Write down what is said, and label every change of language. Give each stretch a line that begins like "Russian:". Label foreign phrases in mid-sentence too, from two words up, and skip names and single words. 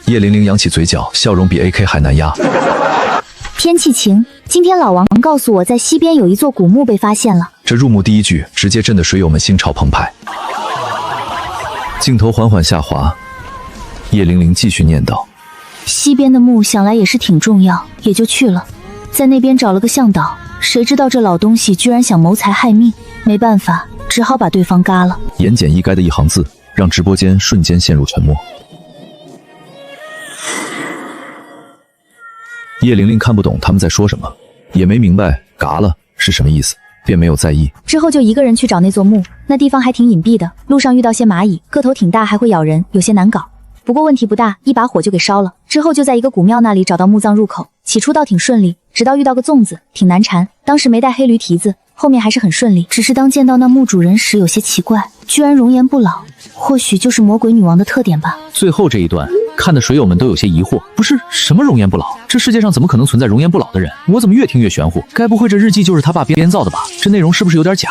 Chinese: 葉玲玲揚起嘴角，笑容比 AK 還難壓。天氣晴，今天老王告訴我在西邊有一座古墓被發現了。這入墓第一句直接震得水友們心潮澎湃。鏡頭緩緩下滑，葉玲玲繼續念道： 西邊的墓想來也是挺重要，也就去了，在那邊找了個向導，誰知道這老東西居然想謀財害命，沒辦法，只好把對方嘎了。言簡意賅的一行字，讓直播間瞬間陷入沉默。葉玲玲看不懂他們在說什麼，也沒明白“嘎了”是什麼意思，便沒有在意。之後就一個人去找那座墓，那地方還挺隱蔽的，路上遇到些螞蟻，個頭挺大，還會咬人，有些難搞。不過問題不大，一把火就給燒了。之後就在一個古廟那裡找到墓葬入口，起初倒挺順利，直到遇到個粽子，挺難纏。當時沒帶黑驢蹄子，後面還是很順利。只是當見到那墓主人時，有些奇怪，居然容顏不老，或許就是魔鬼女王的特點吧。最後這一段看的水友們都有些疑惑，不是什麼容顏不老，這世界上怎麼可能存在容顏不老的人？我怎麼越聽越玄乎？該不會這日記就是他爸編造的吧？這內容是不是有點假？